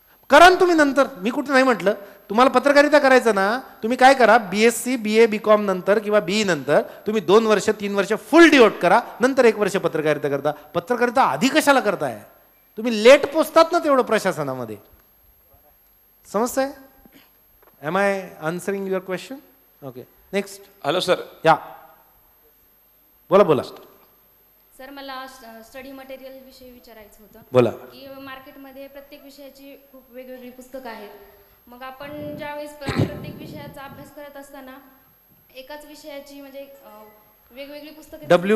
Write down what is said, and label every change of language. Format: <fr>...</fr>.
<mr>करा ना तुम्ही नंतर, मी कुठं नाही म्हटलं. तुम्हाला पत्रकारिता करायचं ना, तुम्ही काय करा, BSc BA BCom नंतर किंवा BE नंतर तुम्ही 2 वर्ष 3 वर्ष फुल डिवोट करा, नंतर 1 वर्ष पत्रकारिता करता. पत्रकारिता आधी कशाला करताय? तुम्ही लेट पोचतात ना तेवढं प्रशासनामध्ये. समजतंय?</mr> <en>Am I answering your question? Okay, next. Hello sir.</en> <mr>या बोला बोला. सर मला स्टडी मटेरियल विषयी विचारायचं होतं. बोला. की मार्केटमध्ये प्रत्येक विषयाची खूप वेगवेगळी पुस्तकं आहेत. मग आपण ज्यावेळेस प्रत्येक विषयाचा अभ्यास करत असताना एकाच विषयाची म्हणजे वेगवेगळी पुस्तकं</mr>